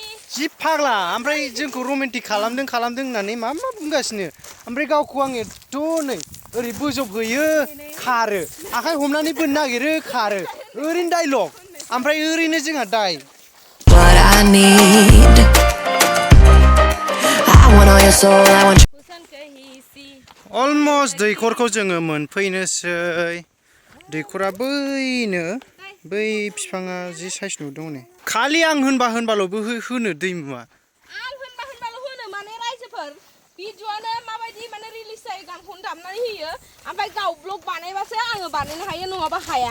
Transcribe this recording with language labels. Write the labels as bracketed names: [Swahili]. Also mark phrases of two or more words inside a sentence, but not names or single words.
[Bodo] जि फाग्ला ओमफ्राय जोंखौ रमान्टिक खालामदों होननानै मा बुंगासिनो ओमफ्राय गावखौ आं एथ' नै ओरै बोजबहोयो खारो आखाइ हमनानै बोननो नागिरो खारो ओरैनो डाइलग ओमफ्राय ओरैनो जोंहा दाय [English] What I need. I want all your soul, I want [Bodo] अलमस्ट दैखरखौ जोङो मोनफैनोसै दैखरा बैनो बै बिफाङा जि साइज नुदों ने खालि आं होनबाल'बो होनो दैमुआ आं होनबाल' होनो माने रायजोफोर भिडिअ'आनो माबायदि माने रिलिज जायो गानखौनो दामनानै होयो ओमफ्राय गाव ब्लग बानायबासो आङो बानायनो हायो नङाबा हाया